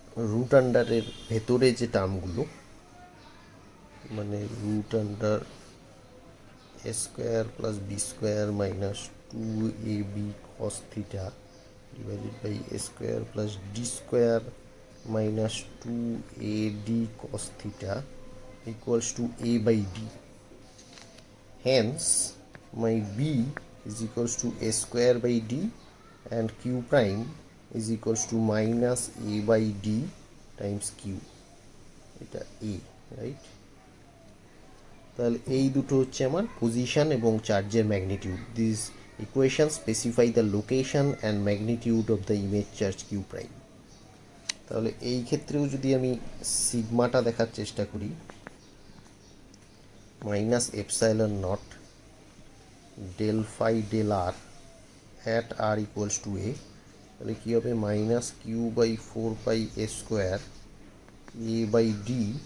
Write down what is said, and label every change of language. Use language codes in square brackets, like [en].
[bn] Root আন্ডারের ভেতরে যে টার্মগুলো, মানে root under A square plus B square minus 2ab cos theta divided by A square plus D square [en] minus 2ad cos theta equals to a by d. Hence, my b is equals to a square by d and q prime is equals to minus a by d times q. Eta a, right? [bn] তাহলে এই দুটো হচ্ছে আমার position এবং চার্জের magnitude. [en] This equation specify the location and magnitude of the image charge q prime. [bn] তাহলে এই ক্ষেত্রেও যদি আমি সিগমাটা দেখার চেষ্টা করি, minus epsilon not del phi del আর at আর equals to এ, তাহলে কী হবে minus Q by 4 pi A square A by D,